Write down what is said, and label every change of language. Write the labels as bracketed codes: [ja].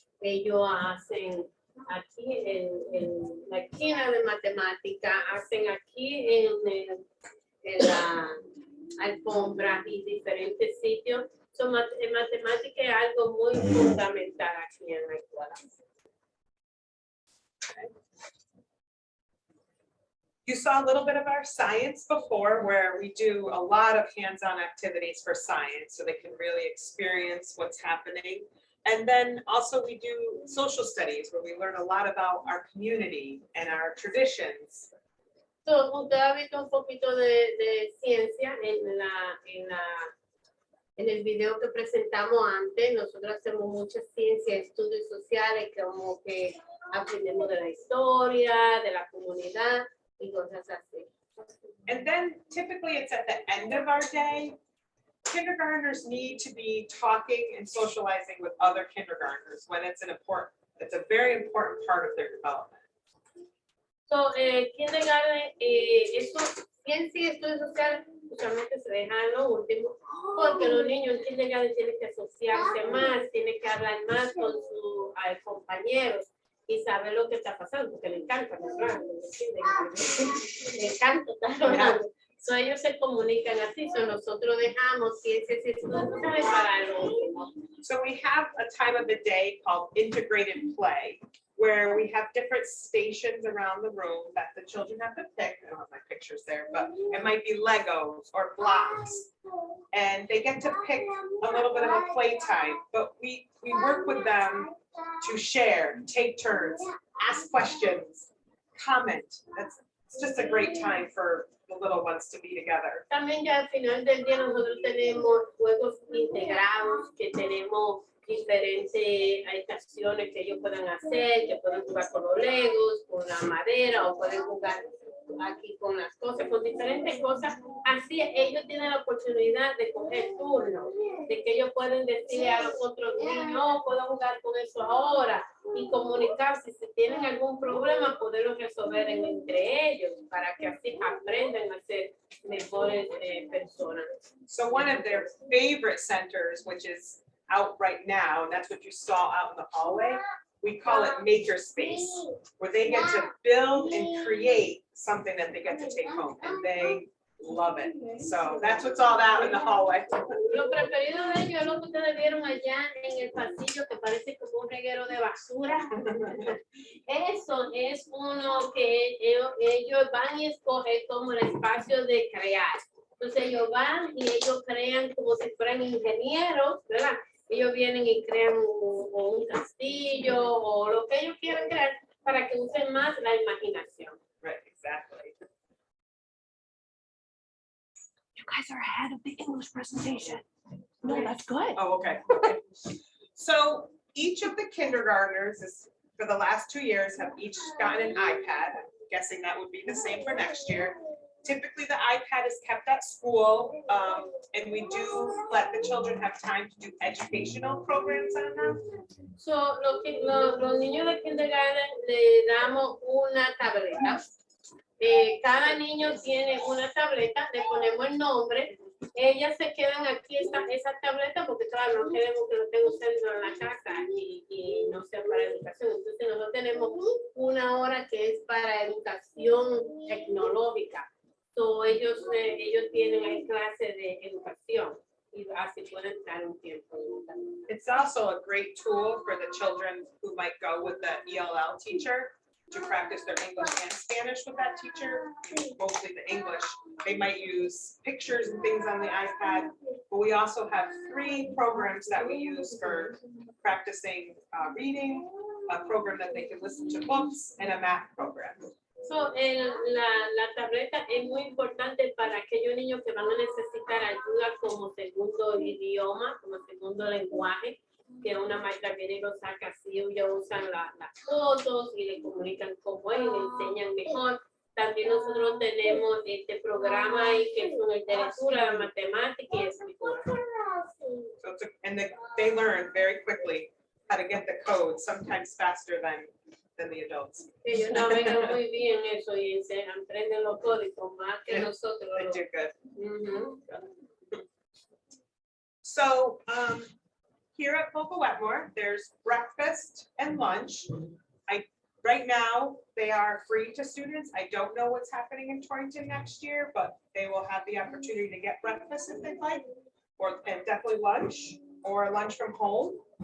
[es] Ellos hacen aquí en la esquina de matemática, hacen aquí en la alfombra y diferentes sitios. Matemática es algo muy fundamental aquí en la escuela. [en] You saw a little bit of our science before, where we do a lot of hands-on activities for science so they can really experience what's happening. And then also we do social studies where we learn a lot about our community and our traditions. [es] So, usted ha visto un poquito de ciencia en el video que presentamos antes. Nosotros hacemos mucha ciencia, estudios sociales, como que aprendemos de la historia, de la comunidad y cosas así. [en] And then typically it's at the end of our day. Kindergartners need to be talking and socializing with other kindergartners when it's a very important part of their development. [es] So, kindergarten, ciencia y estudios sociales usualmente se dejan en lo último, porque los niños en kindergarten tienen que asociarse más, tienen que hablar más con sus compañeros y saber lo que está pasando, porque le encanta hablar, le encanta estar hablando. So, ellos se comunican así, so nosotros dejamos ciencias y estudios sociales para lo último. [en] So we have a time of the day called integrated play, where we have different stations around the room that the children have to pick. I don't have my pictures there, but it might be Legos or blocks. And they get to pick a little bit of a play time, but we work with them to share, take turns, ask questions, comment. It's just a great time for the little ones to be together. [es] También ya al final del día nosotros tenemos juegos integrados, que tenemos diferentes estaciones que ellos pueden hacer, que pueden jugar con los legos, con la madera, o pueden jugar aquí con las cosas, con diferentes cosas. Así ellos tienen la oportunidad de coger turnos, de que ellos pueden decirle a los otros niños, no, puedo jugar con eso ahora, y comunicarse, si tienen algún problema, poderlo resolver entre ellos, para que así aprendan a ser mejores personas. [en] So one of their favorite centers, which is out right now, and that's what you saw out in the hallway, we call it maker space, where they get to build and create something that they get to take home, and they love it. So that's what's all out in the hallway. [es] Lo preferido de ellos es lo que ustedes vieron allá en el pasillo, que parece como un reguero de basura. Eso es uno que ellos van y escogen como el espacio de crear. Entonces ellos van y ellos crean como si fueran ingenieros, ¿verdad? Ellos vienen y crean un castillo o lo que ellos quieran crear para que usen más la imaginación. [en] Right, exactly. You guys are ahead of the English presentation. No, that's good. Oh, okay. So each of the kindergartners is, for the last 2 years, have each gotten an iPad. I'm guessing that would be the same for next year. Typically, the iPad is kept at school, and we do let the children have time to do educational programs on them. [es] So, los niños de kindergarten le damos una tableta. Cada niño tiene una tableta, le ponemos el nombre. Ellas se quedan aquí esa tableta porque claro, no queremos que lo estén usando en la casa y no sea para educación. Entonces nosotros tenemos una hora que es para educación tecnológica. So, ellos tienen ahí clase de educación y así pueden estar un tiempo. [en] It's also a great tool for the children who might go with the ELL teacher to practice their English and Spanish with that teacher, mostly the English. They might use pictures and things on the iPad, but we also have 3 programs that we use for practicing reading, a program that they can listen to books, and a math program. [es] So, la tableta es muy importante para aquellos niños que van a necesitar ayuda como segundo idioma, como segundo lenguaje, que una maestra viene y lo saca así, ellos usan las fotos y le comunican cómo es, le enseñan mejor. También nosotros tenemos este programa ahí que es una literatura, la matemática y escritura. [en] So they learn very quickly how to get the code, sometimes faster than the adults. [es] Ellos navegan muy bien eso y se aprenden los códigos más que [en] Yeah, [es] nosotros. [en] They do good. Ujú. So here at Vogel Wetmore, there's breakfast and lunch. Right now, they are free to students. I don't know what's happening in Torrington next year, but they will have the opportunity to get breakfast if they'd like, and definitely lunch, or lunch from home.